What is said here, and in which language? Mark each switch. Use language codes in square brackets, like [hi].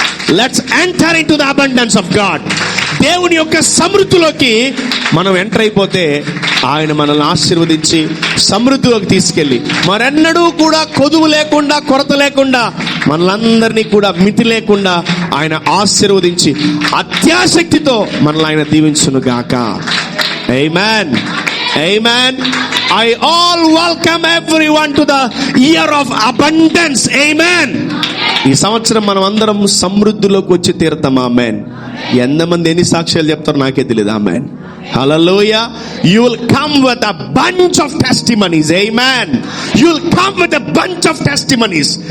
[en] Let's enter into the abundance of God. [te] దేవుని యొక్క సమృద్ధిలోకి మనం ఎంటర్ అయిపోతే ఆయన మనల్ని ఆశీర్వదించి సమృద్ధిలోకి తీసుకెళ్ళి మరెన్నడూ కూడా కొదువు లేకుండా, కొరత లేకుండా, మనలందరినీ కూడా మితి లేకుండా ఆయన ఆశీర్వదించి అత్యాశక్తితో మనల్ని ఆయన దీవించును గాక. ఆమేన్, ఆమేన్. [en] I all welcome everyone to the year of abundance. Amen. [te] ఈ సంవత్సరం మనం అందరం సమృద్ధిలోకి వచ్చి తీరుతాం. ఆమేన్. ఎంతమంది ఎన్ని సాక్ష్యాలు చెప్తారో నాకే తెలియదు. ఆమేన్. Hallelujah. [en] You will come with a bunch of testimonies. Amen. You will come with a bunch of testimonies.